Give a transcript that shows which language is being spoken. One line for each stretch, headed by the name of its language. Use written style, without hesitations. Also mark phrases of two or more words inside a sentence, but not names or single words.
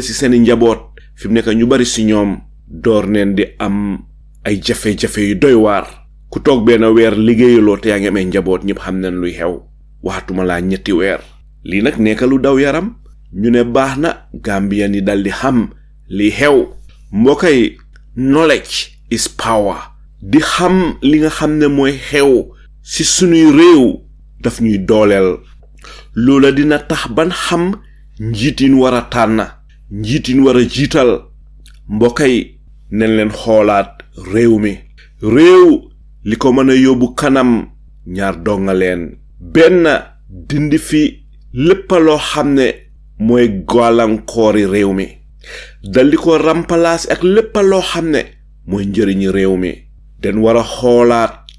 Wolof: ci seeni njaboot fi mu nekk ñu bari ci ñoom door neen di am ay jafe-jafe yu doy waar ku toog benn weer liggéeyaloo te yaa ngi amee njaboot ñëpp xam nañ luy xew waxatuma laa ñetti weer lii nag nekk lu daw yaram ñu ne baax na Gambian yi dal di xam li xew mbokk yi
English: knowledge is power
Wolof: di xam li nga xam ne mooy xew ci sunuy réew daf ñuy dooleel loola dina tax ban xam njiitin war a tànn njiitin war a jiital mbokk yi nañ leen xoolaat réew mi réew li ko mën a yóbbu kanam ñaar dongaleen benn dindi fi lépp loo xam ne mooy gàllankoori réew mi dal di ko remplacer ak lépp loo xam ne mooy njëriñi réew mi den war a xoolaat